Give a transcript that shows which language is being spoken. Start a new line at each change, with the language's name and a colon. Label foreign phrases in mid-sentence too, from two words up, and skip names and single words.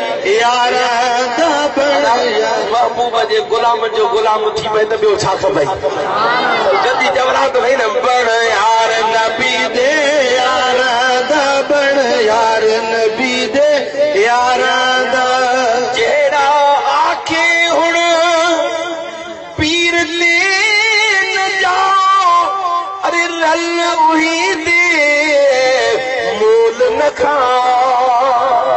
Sindhi: यार महबूब जे गुलाम जो गुलाम थी पए त ॿियो छा खपई जल्दी जवरात भई न
Punjabi: بݨ یار نبی دے یار بݨ یار نبی دے یار جیہڑا آکھے ہݨ پیر لے نہ جاؤ ارے رل اوہی دے مول نہ کھاؤ